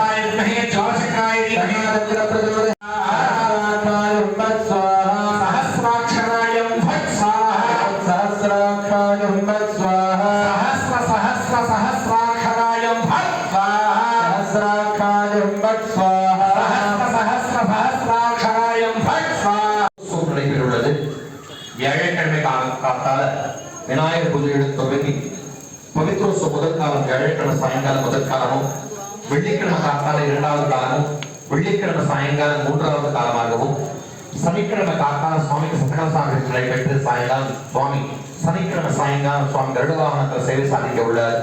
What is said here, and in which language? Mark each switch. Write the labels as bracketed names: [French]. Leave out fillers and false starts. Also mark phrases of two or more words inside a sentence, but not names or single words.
[Sanskrit] ज्वालचक्राय धीमहि सहस्राक्षराय भट् स्वाहा सहस्राक्षाय हुम्बत् स्वाहा सहस्राक्षराय भट् स्वाहा सहस्राक्षाय हुम्बत् स्वाहा सहस्राक्षराय भट् स्वाहा நடைபெறுள்ளது. [Tamil] வியாழக்கிழமை காத்தால விநாயகர் பூஜையுடன் தொடங்கி பவித்ரோத்சவம் முதல் காலம் வியாழக்கிழமை சாயங்காலம் முதல் காலமும், வெள்ளிக்கிழமை காத்தால இரண்டாவது காலமும், வெள்ளிக்கிழமை சாயங்காலம் மூன்றாவது காலமாகவும், சனிக்கிழமை காத்தால சுவாமிக்கு சக்கரசாமி நடைபெற்று சாயங்காலம் சுவாமி சனிக்கிழமை சாயங்காலம் சுவாமி கருட வாகனத்தில் சேவை சாதிக்க உள்ளார்.